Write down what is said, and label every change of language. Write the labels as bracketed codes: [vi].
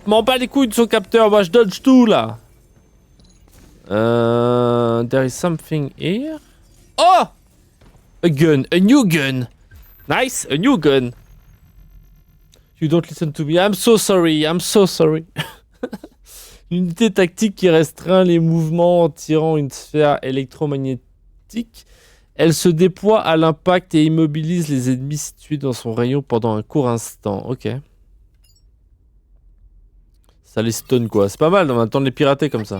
[fr] M'en bats les couilles de son capteur, moi je dodge tout là! [en] There is something here. Oh! A gun, a new gun! Nice, a new gun! You don't listen to me, I'm so sorry, I'm so sorry. [fr] Une unité tactique qui restreint les mouvements en tirant une sphère électromagnétique. Elle se déploie à l'impact et immobilise les ennemis situés dans son rayon pendant un court instant. Ok. Ça les stun quoi. C'est pas mal, on va attendre de les pirater comme ça.